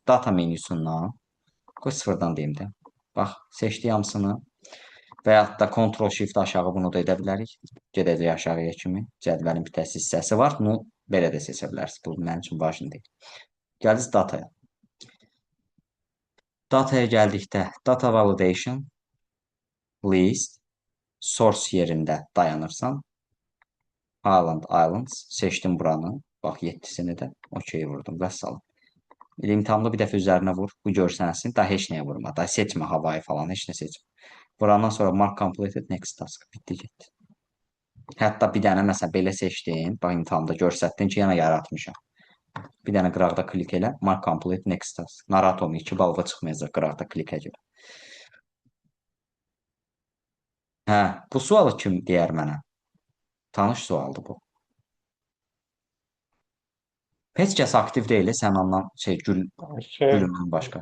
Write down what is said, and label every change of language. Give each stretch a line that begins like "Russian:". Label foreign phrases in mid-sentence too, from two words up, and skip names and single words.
Azerbaijani: Data menyusundan. Qoy sıfırdan deyim də. Bax, seçdik hamısını və yaxud da Ctrl-Shift aşağı bunu da edə bilərik. Gedəcək aşağıya kimi. Cədvəlin bitəsi hissəsi var. Bunu belə də seçə bilərsiniz. Bu mənim üçün vacib deyil. Gəldiniz dataya. Dataya gəldikdə
English: data validation, list, source
Azerbaijani: yerində dayanırsan. Highland Islands seçdim buranı. Bax, 7-sini də okey vurdum. Vəssalam. İmtahanlı bir dəfə üzərinə vur. Bu görsənəsin. Daha heç nəyə vurma. Daha seçmə Hawaii falan. Heç nə seçmə. Vurandan sonra
English: mark completed next task.
Azerbaijani: Bitdi getdi. Hətta bir dənə məsələn belə seçdin, bax imtahanda göstərdin ki, yenə yaratmışam. Bir dənə qıraqda klik elə,
English: mark complete next task.
Azerbaijani: Narahat olma, 2 balığa çıxmayacaq qıraqda klikə görə. Hə, bu sualı kim deyər mənə? Tanış sualdır bu. Heç kəs aktiv deyil, Sənandan Gülümdən başqa.